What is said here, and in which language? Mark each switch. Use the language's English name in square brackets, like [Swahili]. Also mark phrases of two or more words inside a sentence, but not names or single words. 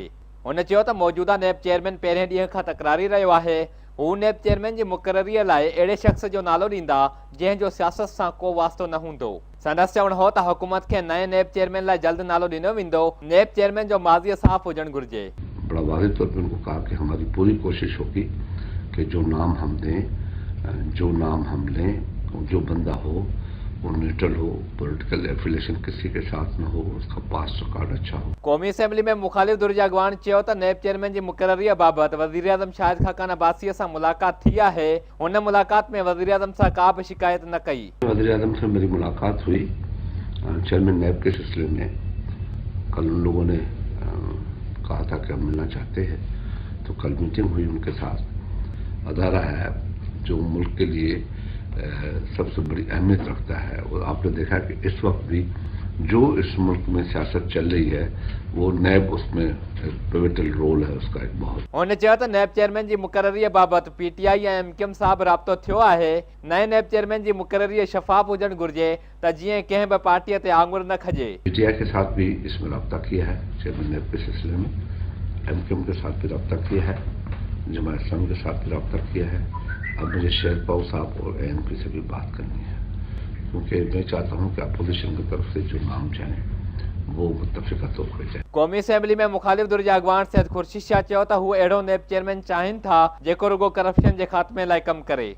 [Sindhi] हुन चयो त मौजूदा नेब चेयरमैन पहिरें ॾींहं खां तकरारी रहियो आहे। हू नेब चेयरमैन जी मुक़ररीअ लाइ अहिड़े शख़्स जो नालो ॾींदा जंहिंजो सियासत सां को वास्तो न हूंदो। संदसि चवणु हो त हुकूमत खे नए नेब चेयरमैन लाइ जल्द नालो ॾिनो वेंदो। नेब चेयरमैन जो माज़ी साफ़ हुजणु घुरिजे। [Urdu] بڑا واضح طور پر ان کو کہا کہ ہماری پوری کوشش ہوگی کہ جو نام ہم دیں، جو نام ہم لیں، جو بندہ ہو وہ نیوٹرل ہو, [English] political affiliation [Urdu] کسی کے ساتھ نہ ہو، اس کا پاس ریکارڈ اچھا ہو. [Sindhi] कौमी असेंबली में मुखालिफ़ धुर जे अॻवान चयो त नेब चेयरमैन जी मुक़ररीअ बाबति वज़ीर आज़म शाहिद खाकान अब्बासीअ सां मुलाक़ात थी आहे। हुन मुलाक़ात में वज़ीर आज़म सां का बि शिकायत न कई। [Urdu] وزیر اعظم سے میری ملاقات ہوئی چیئرمین نیب کے سلسلے میں. کل ان لوگوں نے کہا تھا کہ ہم ملنا چاہتے ہیں، تو کل میٹنگ ہوئی ان کے ساتھ. ادارہ ہے جو ملک کے لیے سب سے بڑی اہمیت رکھتا ہے، اور آپ نے دیکھا کہ اس وقت بھی جو اس ملک میں سیاست چل رہی ہے وہ نیب اس میں [English] pivotal role [Urdu] ہے اس کا ایک بہت. [Sindhi] उन्होंने चयो त नैब चेयरमैन जी मुक़ररीअ बाबति PTI ऐं MQM सां बि राब्तो थियो आहे। नए नैब चेयरमैन जी मुक़ररीअ शफ़ाफ़ हुजणु घुरिजे त जीअं कंहिं बि पार्टीअ ते आङुर न खजे। [Urdu] PTI کے ساتھ بھی اس میں رابطہ کیا ہے چیئرمین نیب کے سلسلے میں، MQM کے ساتھ بھی رابطہ کیا ہے، جماعت اسلامی کے ساتھ بھی رابطہ کیا ہے. اب مجھے شیرپاؤ صاحب اور ANP سے بھی بات کرنی ہے، کیونکہ میں چاہتا ہوں کہ اپوزیشن کی طرف سے جو نام جائے وہ متفقہ طور پر جائے. [Sindhi] कौमी असेंबली में मुखालिफ़ धुर जे अॻवान सैयद खुर्शीद शाह चयो त हू अहिड़ो नेब चेयरमैन चाहिनि था जेको रुगो करप्शन जे ख़ात्मे लाइ कमु करे।